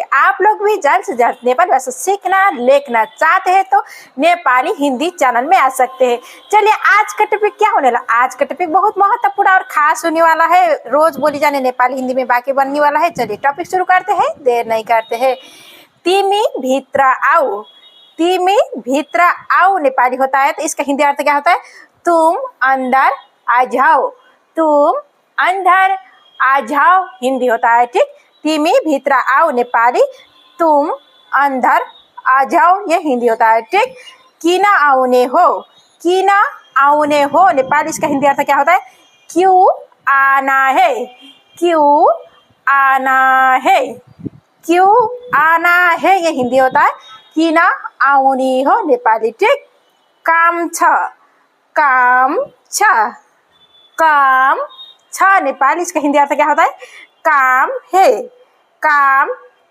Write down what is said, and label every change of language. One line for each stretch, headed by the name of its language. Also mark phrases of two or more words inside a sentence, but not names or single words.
Hindi: आप लोग भी जल्द से जल्द नेपाली भाषा सीखना लिखना चाहते हैं तो नेपाली हिंदी चैनल में आ सकते हैं। चलिए, आज का टॉपिक क्या होने वाला? आज का टॉपिक बहुत महत्वपूर्ण और खास होने वाला है। रोज बोली जाने नेपाली हिंदी में बाकी बनने वाला है। चलिए टॉपिक शुरू करते हैं, देर नहीं करते हैं।
Nepali: तिमी भित्र आओ। तिमी भित्र आओ
Hindi: नेपाली होता है तो इसका हिंदी अर्थ क्या होता है? तुम अंदर आ जाओ। तुम अंदर आ जाओ हिंदी होता है। ठीक,
Nepali: तिमी भित्र आओ
Hindi: नेपाली तुम अंदर आ जाओ ये हिंदी होता है। ठीक,
Nepali: किन आउने हो। किन आउने हो
Hindi: नेपाली इसका हिंदी अर्थ क्या होता है? क्यों आना है। क्यों आना है। क्यों आना है ये हिंदी होता है।
Nepali: किन आउने हो नेपाली। ठीक, काम छ। काम छ। काम छ
Hindi: नेपाली इसका हिंदी अर्थ क्या होता है? काम है। काम